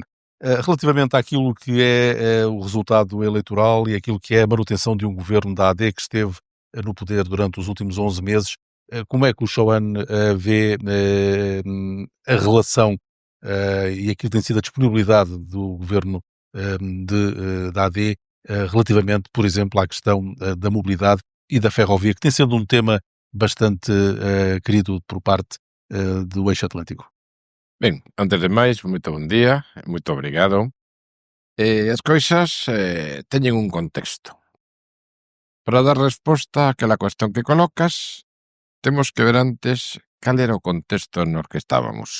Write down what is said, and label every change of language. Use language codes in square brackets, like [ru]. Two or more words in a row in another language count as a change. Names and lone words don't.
[pt] Relativamente àquilo que é o resultado eleitoral e aquilo que é a manutenção de um governo da AD que esteve no poder durante os últimos 11 meses, como é que o Xoane vê a relação e aquilo que tem sido a disponibilidade do governo da AD relativamente, por exemplo, à questão da mobilidade e da ferrovia, que tem sido um tema bastante querido por parte do Eixo Atlântico? [gl] Ben, antes de máis, moito bon día, moito obrigado. As cousas teñen un contexto. Para dar resposta àquela cuestión que colocas, temos que ver antes cal era o contexto no que estábamos.